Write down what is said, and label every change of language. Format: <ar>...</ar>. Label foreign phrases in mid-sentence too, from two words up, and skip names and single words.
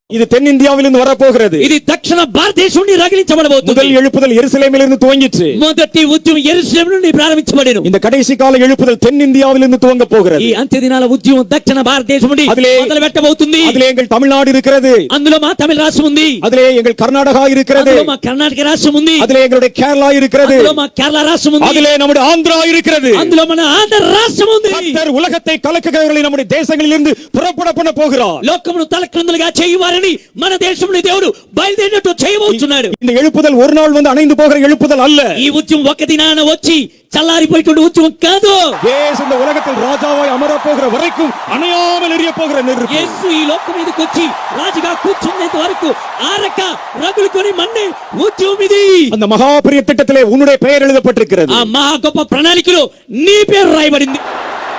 <ta>இது தென்னிந்தியாவிலிருந்து வரப்போகிறது.</ta> <te>ఇది దక్షిణ భారతదేశం నుండి రగిలించబడబోతుంది.</te> <ta>முதல் எழுப்புதல் எருசலேமிலிருந்து துவங்கிற்று.</ta> <te>మొదటి ఉద్యమం యెరూషలేము నుండి ప్రారంభించబడెను.</te> <ta>இந்த கடைசி கால எழுப்புதல் தென்னிந்தியாவிலிருந்து துவங்க போகிறது.</ta> <te>ఈ అంత్య దినాల ఉద్యమం దక్షిణ భారతదేశం నుండి మొదలు పెట్టబోతుంది.</te> <ta>அதிலே எங்கள் தமிழ்நாடு இருக்கிறது.</ta> <te>అందులో మా తమిళ రాష్ట్రం ఉంది.</te> <ta>அதிலே எங்கள் கர்நாடகா இருக்கிறது.</ta> <te>అందులో మా కర్ణాటక రాష్ట్రం ఉంది.</te> <ta>அதிலே எங்களுடைய கேரளா இருக்கிறது.</ta> <te>అందులో మా కేరళ రాష్ట్రం ఉంది.</te> <ta>அதிலே நம்முடைய ஆந்திரா இருக்கிறது.</ta> <te>అందులో మన ఆంధ్ర రాష్ట్రం ఉంది.</te> <ta>கர்த்தர் உலகத்தை கலக்குகிறவர்களை நம்முடைய தேசங்களிலிருந்து புறப்பட பண்ண போகிறார்.</ta> <te>లోకమును తలక్రిందులుగా చేయువారని మన దేశంలో దేవుడు బయలుదేరినట్టు చేయబోతున్నాడు.</te> <ta>இந்த எழுப்புதல் ஒரு நாள் வந்து அணைந்து போகிற எழுப்புதல் அல்ல.</ta> <te>ఈ ఉద్యమం ఒక దినాన వచ్చి చల్లారిపోయేటువంటి ఉద్యమం కాదు.</te> <ta>యేసు இந்த உலகத்தில் ராஜாவாய் அமர போகிற வரைக்கும் அணையாமல் எரிய போகிற நெருப்பு.</ta> <te>యేసు ఈ లోకం మీదకి వచ్చి రాజుగా కూర్చునేంత వరకు ఆరక రగులుకొని మన్నే ఉద్యమం ఇది.</te> <ta>அந்த மகா பெரிய திட்டத்திலே உன்னுடைய பெயர் எழுதப்பட்டிருக்கிறது.</ta> <te>ఆ మహా గొప్ప ప్రణాళికలో నీ పేరు రాయబడింది.</te>